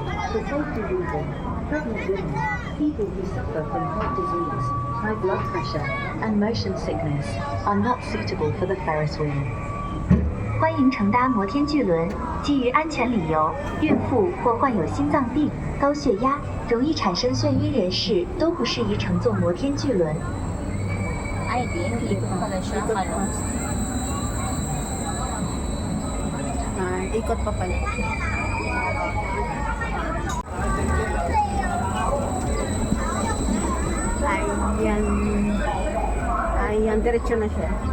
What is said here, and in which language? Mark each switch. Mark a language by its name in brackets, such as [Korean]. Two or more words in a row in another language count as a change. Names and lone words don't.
[English] For safety reasons, pregnant women, people who suffer from heart disease, high blood pressure, and motion sickness are not suitable for the Ferris wheel. [Chinese] 欢迎乘搭摩天巨轮。基于安全理由，孕妇或患有心脏病、高血压、容易产生眩晕人士都不适宜乘坐摩天巨轮。 [Filipino] Ay, di. Ikot pala siya. Kalong. Ikot pa pala. Ayan, diretso na siya.